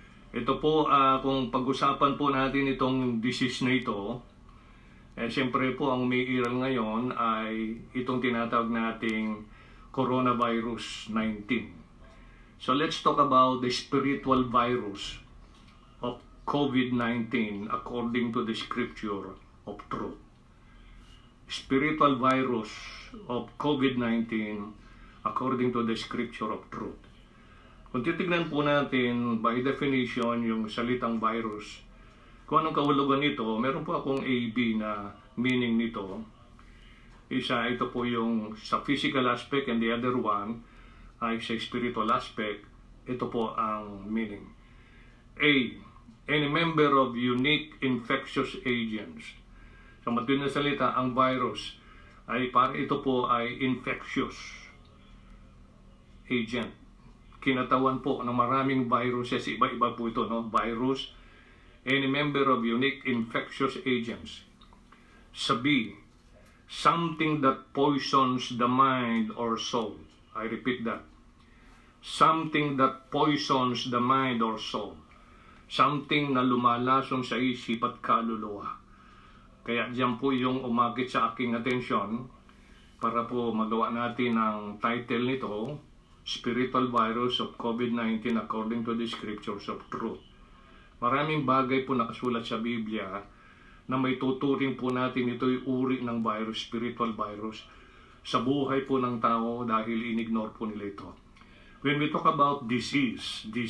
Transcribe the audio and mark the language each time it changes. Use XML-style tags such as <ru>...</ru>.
<tl>Ito po, kung pag-usapan po natin itong disease na ito, siyempre po ang umiiral ngayon ay itong tinatawag nating coronavirus 19.</tl> <en>So let's talk about the spiritual virus of COVID-19 according to the scripture of truth. Spiritual virus of COVID-19 according to the scripture of truth.</en> <tl>Kung titignan po natin by definition yung salitang virus, kung anong kahulugan nito, meron po akong AB na meaning nito. Ito po yung sa physical aspect,</tl> <en>and the other one</en> <tl>ay sa spiritual aspect. Ito po ang meaning.</tl> <en>A, any member of unique infectious agents.</en> <tl>Sa matuwid na salita, ang virus ay ito po ay infectious agent. Kinatawan po ng maraming viruses, iba-iba po ito, no?</tl> <en>Virus, any member of unique infectious agents. Sa B, something that poisons the mind or soul. I repeat that. Something that poisons the mind or soul. Something</en> <tl>na lumalason sa isip at kaluluwa. Kaya diyan po yung umakit sa aking atensyon para po magawa natin ang title nito, Spiritual Virus of COVID-19 According to the Scriptures of Truth. Maraming bagay po nakasulat sa Biblia na may tuturing po natin ito'y uri ng virus, spiritual virus, sa buhay po ng tao dahil inignore po nila ito.</tl> <en>When we talk about disease.</en>